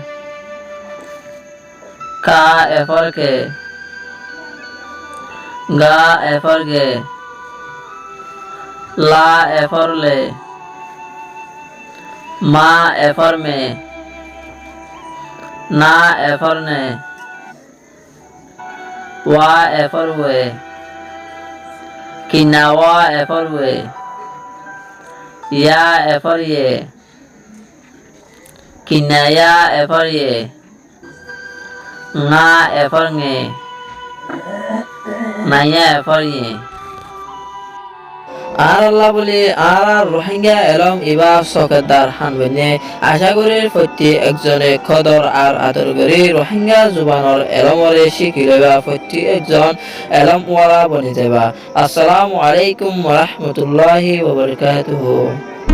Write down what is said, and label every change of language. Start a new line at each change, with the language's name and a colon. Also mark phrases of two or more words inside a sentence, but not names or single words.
Rohingya: का एफर के गा एफर गे ला एफर ले मा एफर में ना एफर ने वा एफर हुए किनावा एफर हुए या एफर ये kinaya efor ye nga efor nge naya efor ye আর আল্লাহ বলে আর রোহিঙ্গা এলম ইবা সকেদার হানবনে আশা করি প্রতি একজনে খদর আর আদর করি রোহিঙ্গা জুবানর এলমরে শিখি লইবা প্রতি একজন এলম ওয়ালা বনি যাবা।
Arabic: السلام عليكم ورحمة الله وبركاته.